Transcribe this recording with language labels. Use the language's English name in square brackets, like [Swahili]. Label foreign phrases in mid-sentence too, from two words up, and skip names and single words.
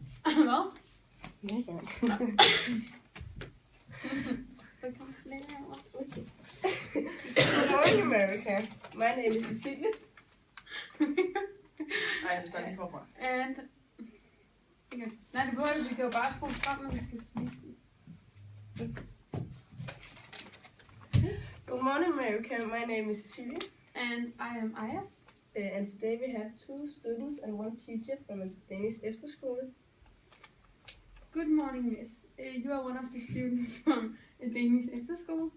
[Danish] Hvad? Ja. Velkommen lidt herovre. [English] Okay. Good morning, America. My name is Cecilia. [Danish] Ej, jeg starter lige forfra. [English] And... Okay. [Danish] Nej, det behøver vi kan jo bare skrue frem, når vi skal spise den. [English] Good morning, America. My name is Cecilia. And I am Aya. And today we have 2 students and 1 teacher from a Danish efterskole. Good morning, miss. You are one of the students from a Danish efterskole.